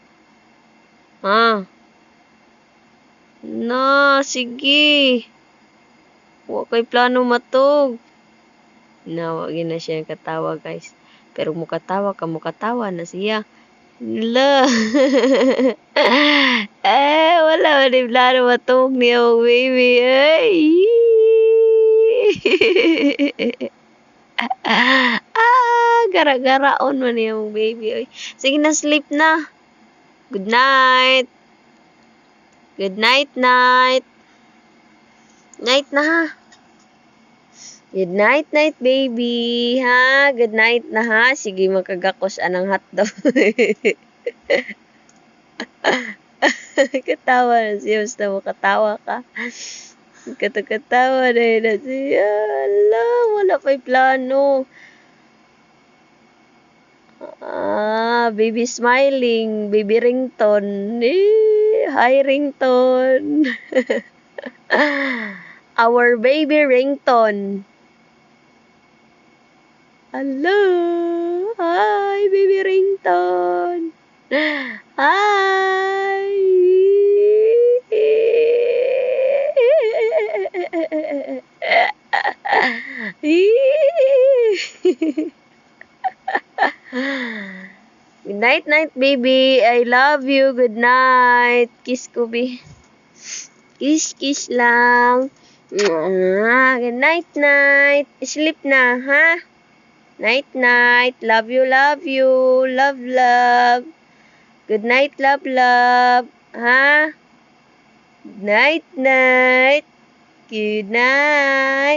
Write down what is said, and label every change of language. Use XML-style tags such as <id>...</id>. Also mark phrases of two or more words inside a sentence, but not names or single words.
<ceb>Ha? Na, sige. Wa kay plano matug. Na, wag na siya katawa, guys. Pero mukatawa na siya. La. Wala man ni plano matug niya, baby. Ay. Gara-garaon man niya, baby. Ay. Sige na,</ceb> <en>sleep na. Good night. Good night, night. Night na, ha? Good night, baby. Ha? Good night na, ha?</en> <ceb>Sige, makagakos anang hotdog. Katawa na siya. Basta mo katawa ka. Katawa na yun na siya. Ala, wala pa'y plano.</ceb> <en>Baby smiling. Baby ringtone. Hi, ringtone. Our baby ringtone. Hello. Hi, baby ringtone. Hi. Good night, baby. I love you. Good night. Kiss ko, be. Kiss lang. Good night. Sleep na, ha? Night. Love you. Love. Good night, love. Ha? Night. Good night.</en>